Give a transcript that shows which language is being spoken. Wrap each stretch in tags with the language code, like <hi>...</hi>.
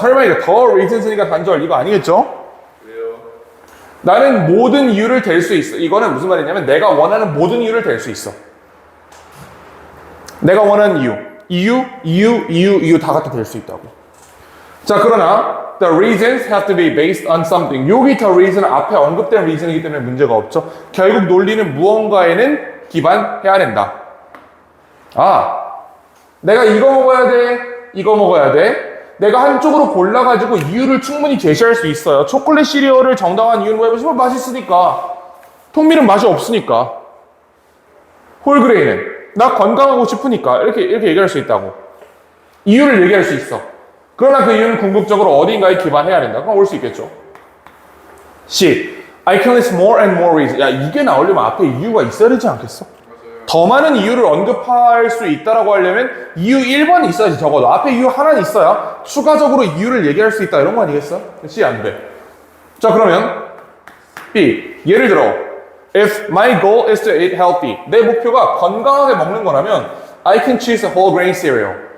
<ko>설마 이거 the reasons니까 단절 이거 아니겠죠? 그래요. 나는 모든 이유를 댈 수 있어. 이거는 무슨 말이냐면 내가 원하는 모든 이유를 댈 수 있어. 내가 원하는 이유 다 갖다 댈 수 있다고. 자, 그러나</ko> <en>the reasons have to be based on something.</en> <ko>여기 the reason 앞에 언급된 reason이기 때문에 문제가 없죠. 결국 논리는 무언가에는 기반해야 된다. 아, 내가 이거 먹어야 돼. 이거 먹어야 돼. 내가 한쪽으로 골라가지고 이유를 충분히 제시할 수 있어요. 초콜릿 시리얼을 정당한 이유는 뭐냐면 맛있으니까. 통밀은 맛이 없으니까. 홀그레인은 나 건강하고 싶으니까. 이렇게 얘기할 수 있다고. 이유를 얘기할 수 있어. 그러나 그 이유는 궁극적으로 어딘가에 기반해야 된다. 그럼 올 수 있겠죠. C.</ko> <en>I can list more and more reasons.</en> <ko>야, 이게 나오려면 앞에 이유가 있어야 되지 않겠어? 더 많은 이유를 언급할 수 있다라고 하려면 이유 1번이 있어야지 적어도. 앞에 이유 하나는 있어야 추가적으로 이유를 얘기할 수 있다 이런 거 아니겠어? C 안 돼. 자 그러면 B. 예를 들어</ko> <en>If my goal is to eat healthy.</en> <ko>내 목표가 건강하게 먹는 거라면</ko> <en>I can choose a whole grain cereal.</en>